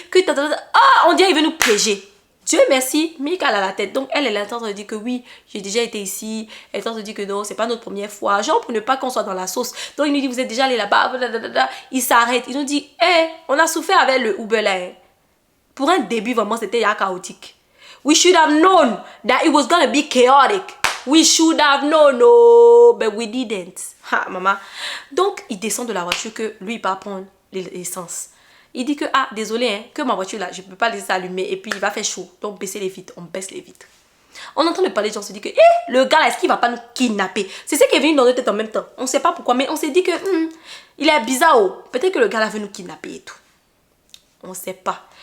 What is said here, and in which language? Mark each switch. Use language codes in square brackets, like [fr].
[fr] Que on dit qu'il veut nous piéger. Dieu merci, Mika a la tête. Donc elle est en train de dire que oui, j'ai déjà été ici. Elle est en train de dire que non, c'est pas notre première fois. Genre pour ne pas qu'on soit dans la sauce. Donc il nous dit, vous êtes déjà allé là-bas. Il s'arrête. Il nous dit, on a souffert avec le Uber là. Pour un début, vraiment, c'était chaotique. [en] We should have known that it was gonna be chaotic. We should have known, no, but we didn't. [fr] Ha, maman. Donc, il descend de la voiture que lui, il va prendre l'essence. Il dit que, désolé, hein, que ma voiture là, je peux pas laisser allumer et puis il va faire chaud. Donc, baissez les vitres. On baisse les vitres. On est en train de parler, on se dit que, le gars là, est-ce qu'il va pas nous kidnapper? C'est ce qui est venu dans notre tête en même temps. On sait pas pourquoi, mais on s'est dit que, il est bizarre, oh. Peut-être que le gars là veut nous kidnapper et tout. On sait pas.